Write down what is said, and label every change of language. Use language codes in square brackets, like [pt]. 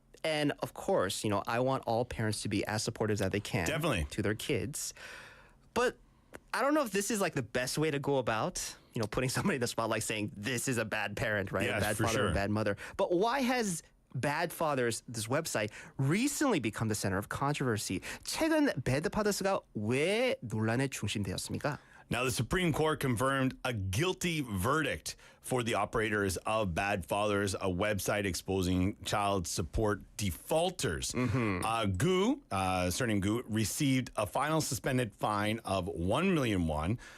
[en] And of course, I want all parents to be as supportive as they can. Definitely. To their kids. But I don't know if this is like the best way to go about, putting somebody in the spotlight saying this is a bad parent, right? Yes, a bad for father, sure. a bad mother. But why has Bad Fathers, this website, recently become the center of controversy? [ko] 최근 배드파더스가 왜 논란의 중심되었습니까? [en] Now, the Supreme Court confirmed a guilty verdict for the operators of Bad Fathers, a website exposing child support defaulters. Surname Gu, received a final suspended fine of 1 million won.